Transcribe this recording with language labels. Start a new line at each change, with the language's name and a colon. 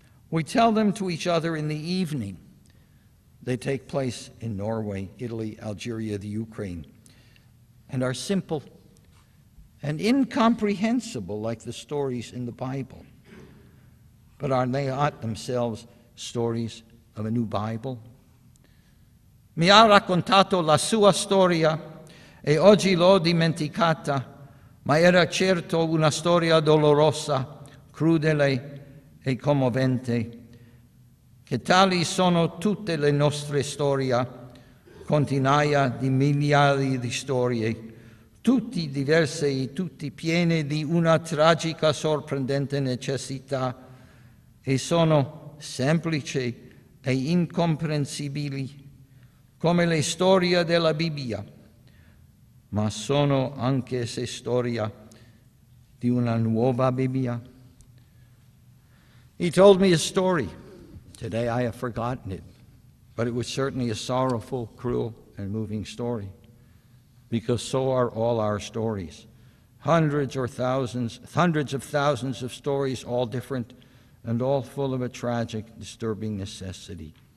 English: We tell them to each other in the evening. They take place in Norway, Italy, Algeria, the Ukraine, and are simple and incomprehensible like the stories in the Bible. But are they not themselves stories of a new Bible?
Italian: Mi ha raccontato la sua storia e oggi l'ho dimenticata, ma era certo una storia dolorosa, crudele e commovente, che tali sono tutte le nostre storie, centinaia di migliaia di storie, tutti diverse e tutti piene di una tragica, sorprendente necessità, e sono semplici e incomprensibili come le storie della Bibbia, ma sono anche se storia di una nuova Bibbia.
English: He told me a story. Today I have forgotten it, but it was certainly a sorrowful, cruel, and moving story, because so are all our stories. Hundreds of thousands of stories, all different and all full of a tragic, disturbing necessity.